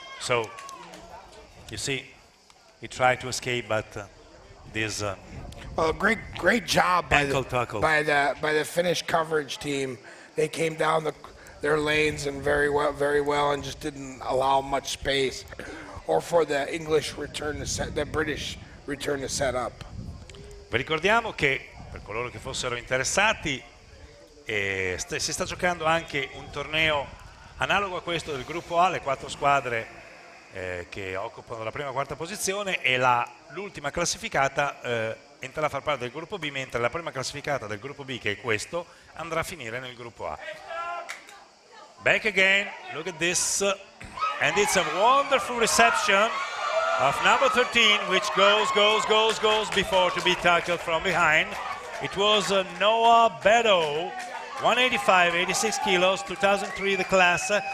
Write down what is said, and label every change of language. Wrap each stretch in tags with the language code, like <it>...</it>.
<en>So you see, he tried to escape, but this Well, great job by ankle tackle. by the Finnish coverage team. They came down their lanes and very well, and just didn't allow much space, or for the English return to set, the British return to set up.</en> <it>Vi ricordiamo che, per coloro che fossero interessati, si sta giocando anche un torneo analogo a questo del gruppo A, le 4 squadre che occupano la prima e quarta posizione, e l'ultima classificata entrerà a far parte del gruppo B, mentre la prima classificata del gruppo B, che è questo, andrà a finire nel gruppo A.</it> <en>Back again, look at this, and it's a wonderful reception of number 13, which goes before to be tackled from behind. It was Noah Beto, 185, 86 kilos, 2003 the class.</en>